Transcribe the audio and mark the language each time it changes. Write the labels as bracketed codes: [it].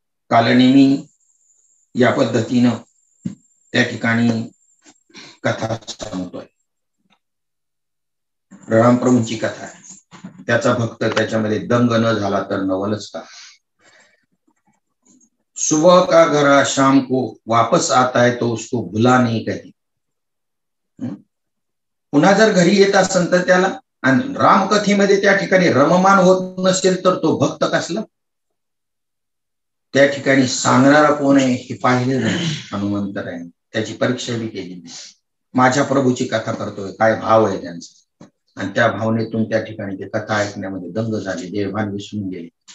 [mr] कालनेमी या पद्धतीनं त्या ठिकाणी कथा सांगतोय. रामप्रभूंची कथा आहे. त्याचा भक्त त्याच्यामध्ये दंग न झाला तर नवलच का. [hi] सुबह का घरा शाम को वापस आता है तो उसको भुला नहीं कधी. [mr] पुन्हा जर घरी येत असेल तर त्याला, आणि रामकथेमध्ये त्या ठिकाणी रममान होत नसेल तर तो भक्त कसला. त्या ठिकाणी सांगणारा कोण आहे हे पाहिलं नाही. हनुमंतरायाने त्याची परीक्षा बी केली. माझ्या प्रभूची कथा करतोय, काय भाव आहे त्यांचा. आणि त्या भावनेतून त्या ठिकाणी ते कथा ऐकण्यामध्ये दंग झाले, देवभान विसरून गेले.